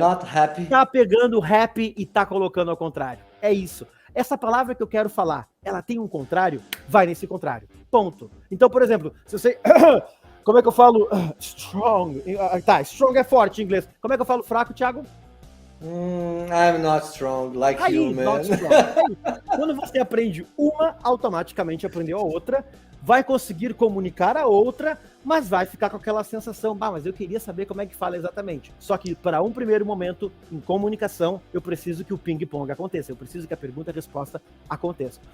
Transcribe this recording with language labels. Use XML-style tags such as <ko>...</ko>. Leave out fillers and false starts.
<en>Not happy.</en> <pt>Tá pegando happy e tá colocando ao contrário. É isso. Essa palavra que eu quero falar, ela tem um contrário? Vai nesse contrário. Ponto. Então, por exemplo, se eu sei... Como é que eu falo strong? Tá, strong é forte em inglês. Como é que eu falo fraco, Thiago?</pt> <en>I'm not strong like you, man. Not strong.</en> <pt>Quando você aprende uma, automaticamente aprendeu a outra, vai conseguir comunicar a outra, mas vai ficar com aquela sensação, mas eu queria saber como é que fala exatamente. Só que para um primeiro momento, em comunicação, eu preciso que o ping-pong aconteça, eu preciso que a pergunta e a resposta aconteça.</pt>